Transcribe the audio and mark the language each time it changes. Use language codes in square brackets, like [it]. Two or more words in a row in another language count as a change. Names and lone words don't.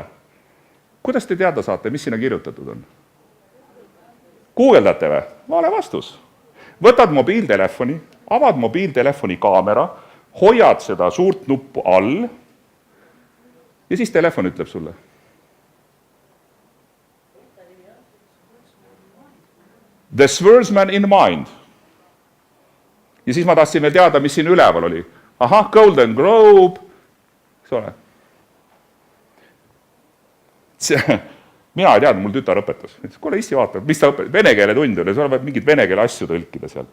[et] Kuidas te teada saate, mis sinna kirjutatud on? Guugeldate või? Vale vastus. Võtad mobiiltelefoni, avad mobiiltelefoni kaamera, hoiad seda suurt nuppu all ja siis telefon ütleb sulle. The Swordsman in Mind. Ja siis ma tahtsin veel teada, mis siin üleval oli. Golden Globe. Eks ole. mina ei teadnud, mul tütar õpetas. Ütles, kuule, issi vaata, mis ta õpetab, vene keele tund oli, sul peab mingid vene keele asju tõlkida seal.